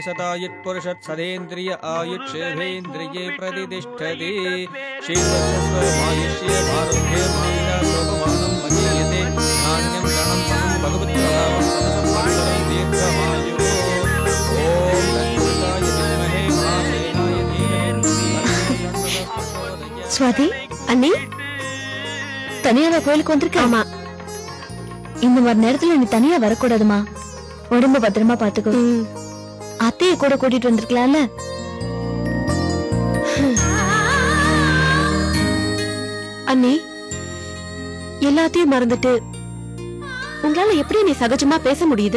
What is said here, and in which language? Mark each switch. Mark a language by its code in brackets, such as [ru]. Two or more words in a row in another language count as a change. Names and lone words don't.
[sa] सदा यत्पुरुषत् सदेन्द्रिय आयुष्येन्द्रिये प्रतिष्ठति शीर्षस्वमायुष्ये आरोग्ये मामिता शोभमानं मदीयते नान्यं गणं मनं भगवत्प्रभावं सतसंवत्सरं दीर्घमायुः ॐ तत्पुरुषाय विद्महे महासेनाय धीमहि [ta] स्वाति अन्नी தனியாவா கோயிலுக்கு வந்திருக்க? ஆமா. இந்த மாதிரி நேரத்துல நீ தனியா வரக்கூடாதுமா. உடம்ப பத்திரமா பாத்துக்கோ. அத்தைய கூட கூட்டிட்டு வந்திருக்கலாம்ல. அண்ணி, எல்லாத்தையும் மறந்துட்டு உங்களால எப்படி நீ சகஜமா பேச முடியுது?